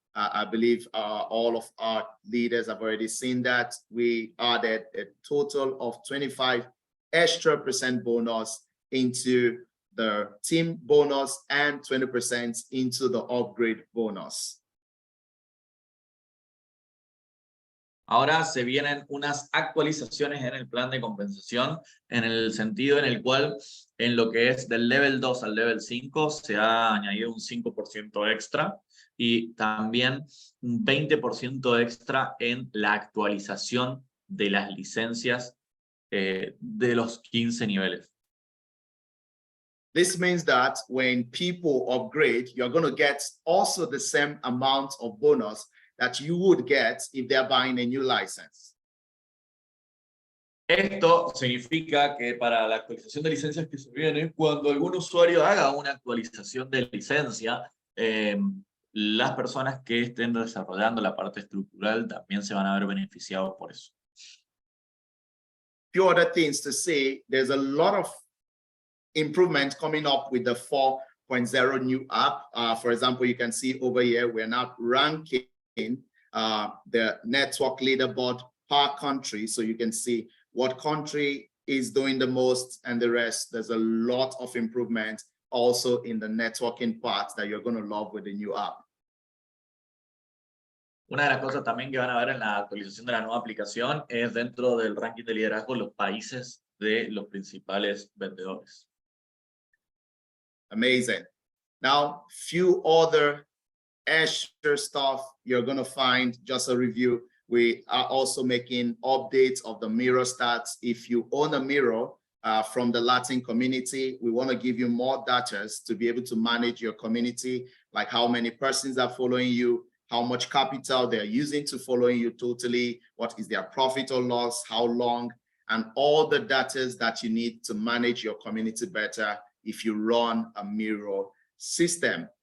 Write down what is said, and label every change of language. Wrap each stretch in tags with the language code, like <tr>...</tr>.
<en>I believe all of our leaders have already seen that. We added a total of 25% extra bonus into the team bonus and 20% into the upgrade bonus.</en> <es>Ahora se vienen unas actualizaciones en el plan de compensación, en el sentido en el cual en lo que es del level 2 al level 5 se ha añadido un 5% extra y también un 20% extra en la actualización de las licencias de los 15 niveles.</es> <en>This means that when people upgrade, you're going to get also the same amount of bonus that you would get if they're buying a new license.</en> <es>Esto significa que para la actualización de licencias que se viene, cuando algún usuario haga una actualización de licencia, las personas que estén desarrollando la parte estructural también se van a ver beneficiados por eso.</es> <en>Few other things to say, there's a lot of improvement coming up with the 4.0 new app. For example, you can see over here, we're now ranking the network leaderboard per country. So you can see what country is doing the most and the rest. There's a lot of improvement also in the networking part that you're going to love with the new app.</en> <es>Una de las cosas también que van a ver en la actualización de la nueva aplicación es dentro del ranking de liderazgo los países de los principales vendedores.</es> <en>Amazing. Now, few other extra stuff you're going to find, just a review. We are also making updates of the mirror stats. If you own a mirror from the Latin community, we want to give you more data to be able to manage your community, like how many persons are following you, how much capital they're using to following you totally, what is their profit or loss, how long, and all the data that you need to manage your community better if you run a mirror system.</en>